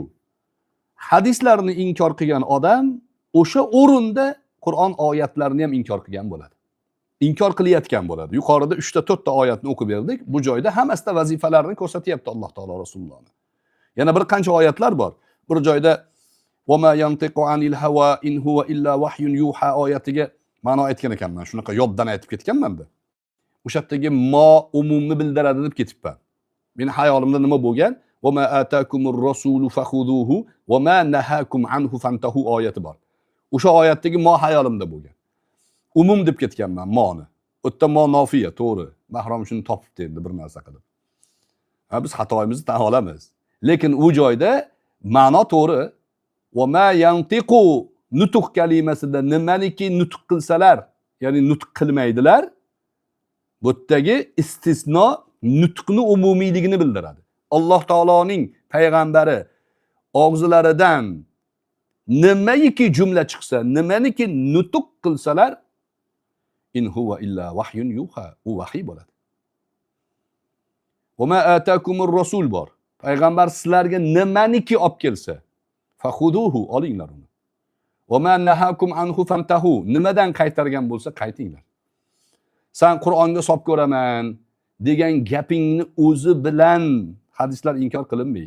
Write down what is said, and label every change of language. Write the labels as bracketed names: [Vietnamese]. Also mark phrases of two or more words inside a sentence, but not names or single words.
[Uzbek] Hadislarni inkor qilgan odam o'sha o'rinda Qur'on oyatlarini ham inkor qilgan bo'ladi. Inkor qilayotgan bo'ladi. Yuqorida 3 ta 4 ta oyatni o'qib berdik. Bu joyda hammasida vazifalarni ko'rsatyapti Alloh taolo Rasulullohni. Yana bir qancha oyatlar bor. Bir joyda [Arabic] "وما ينطق عن الهوى إن هو إلا وحي يوحى" [Uzbek] oyatiga ma'no aytgan ekanman. Shunaqa yoddan aytib ketganman-da. O'sha yerdagi mo umumni bildiradi deb ketibman. Meni hayolimda nima bo'lgan? [Arabic] "وما آتاكم الرسول فخذوه وما نهاكم عنه فانتهوا" [Uzbek] oyati bor. O'sha oyatdagi mo hayolimda bo'lgan. Umum deb ketganman moni. O'tda mo nofiya, to'g'ri. Mahrom shuni topibdi endi bir narsa qilib. Ha, biz xatoyimizni tan olamiz. Lekin u joyda ma'no to'g'ri. [Arabic] "وما ينطق" [Uzbek] nutq kalimasida nimaniki nutq qilsalar, ya'ni nutq qilmaydilar. Bu yerdagi istisno nutqni umumiyligini bildiradi. Alloh taoloning payg'ambari og'zilaridan nimaiki jumla chiqsa, nimaniki nutq qilsalar, [Arabic] إن هو إلا وحي يوحى, [Uzbek] u vahiy bo'ladi. [Arabic] "وما آتاكم الرسول" bor. [Uzbek] Payg'ambar sizlarga nimaniki olib kelsa, fakhuduhu, olinglar uni. [Arabic] "وما نهاكم عنه فانتهوا", [Uzbek] nimadan qaytargan bo'lsa qaytinglar. Sen Qur'onga solib ko'raman degan gapingni o'zi bilan hadislar inkor qilinmaydi.